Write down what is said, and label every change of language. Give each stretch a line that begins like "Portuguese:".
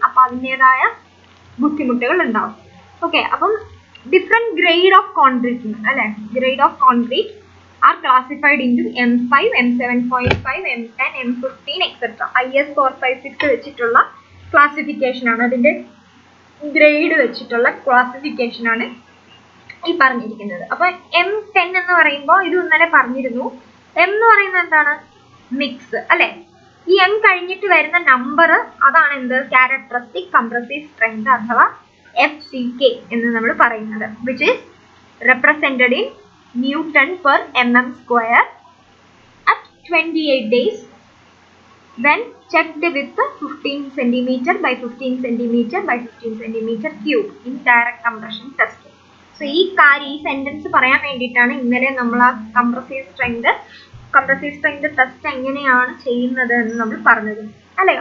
Malayalam: അപ്പം അതിൻ്റെതായ ബുദ്ധിമുട്ടുകൾ ഉണ്ടാവും. ഓക്കെ, അപ്പം ഡിഫറെന്റ്
English: Grade of concrete അല്ലെ, grade of concrete are classified into M5, M7.5, M10, M15 etc.
Malayalam: IS 456 വെച്ചിട്ടുള്ള ക്ലാസിഫിക്കേഷൻ ആണ്, അതിന്റെ ഗ്രേഡ് വെച്ചിട്ടുള്ള ക്ലാസിഫിക്കേഷൻ ആണ് ഈ പറഞ്ഞിരിക്കുന്നത്. അപ്പൊ M10 എന്ന് പറയുമ്പോൾ ഇത് ഇന്നലെ പറഞ്ഞിരുന്നു, M എന്ന് പറയുന്നത് എന്താണ്, മിക്സ് അല്ലെ. ഈ M കഴിഞ്ഞിട്ട് വരുന്ന നമ്പർ അതാണ് എന്ത്, ക്യാരക്ടറിസ്റ്റിക് കംപ്രസീവ് സ്ട്രെങ്ത് അഥവാ FCK എന്ന് നമ്മൾ പറയുന്നത്,
English: Which is represented in Newton/mm² at 28 days when checked with 15 cm by 15 cm by 15 cm cube in direct compression test.
Malayalam: So ഈ സെന്റൻസ് പറയാൻ വേണ്ടിയിട്ടാണ് ഇന്നലെ നമ്മൾ ആ കംപ്രസീവ് സ്ട്രെങ്ത് ടെസ്റ്റ് എങ്ങനെയാണ് ചെയ്യുന്നത് എന്ന് നമ്മൾ പറഞ്ഞത് അല്ലെ.